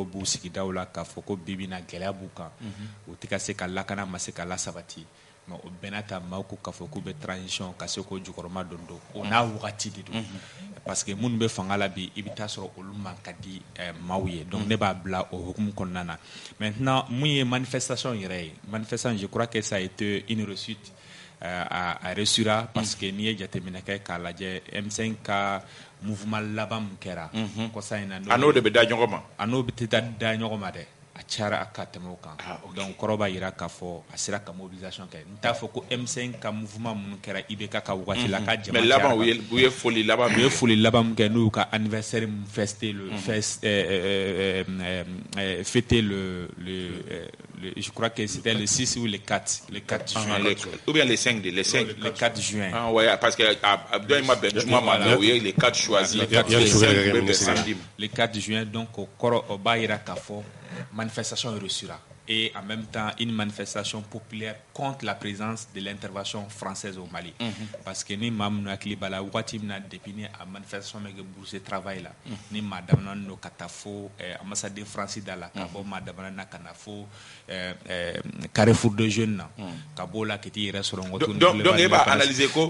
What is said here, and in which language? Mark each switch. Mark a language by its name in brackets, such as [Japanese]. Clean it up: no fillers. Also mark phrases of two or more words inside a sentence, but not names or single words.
[Bambara] b'u sigidaw la k'a fɔ ko bibi na gɛlɛya b'u kan o tɛ ka se ka lakana ma se ka lasabati mais o bɛɛ n'a ta maaw ko k'a fɔ k'u bɛ transition ka se k'o jukɔrɔma don o n'a wagati de don [French] parce que [Bambara] minnu bɛ fanga la bi i bɛ taa sɔrɔ olu man ka di maaw ye donc ne b'a bila o hukumu kɔnɔna na maintenant mun ye manifestation yɛrɛ ye [French] manifestation je crois que ça a été une réussite a réussira parce que [Bambara] n'i ye jateminɛ kɛ k'a lajɛ M5 ka mouvement laban min kɛra kɔsa in na a n'o de bɛ da ɲɔgɔn ma a n'o bɛ da ɲɔgɔn ma dɛ a cayara ka tɛmɛ o kan donc kɔrɔ b'a jira k'a fɔ a sera ka mobilisation kɛ n t'a fɔ ko M5 ka mouvement minnu kɛra IBK ka wagati la k'a jama mais laban u ye foli laban min kɛ n'u y'u ka [French] anniversaire min fêter fêter le je crois que c'était le 6 ou le 4 juin ou bien le 5 le 4 juin ah ouais parce que [Bambara] dɔ in ma bɛn juma ma o ye le 4 choisi [French] le 4 juin [Bambara] donc o kɔrɔ o b'a jira k'a fɔ [French] manifestation réussira et en même temps une manifestation populaire contre la présence de l'intervention française au Mali parce que [Bambara] ni maa minnu hakili b'a la wagati min na depuis ni a manifestation bɛ kɛ [French] bourse de travail [Bambara] la ni maa damana don ka taa fo ambassadeur France da la ka bɔ maa damana na ka na fo Carrefour de Jeunes na ka bɔ o la ka t'i yɛrɛ sɔrɔ n ko donc e b'a analyser ko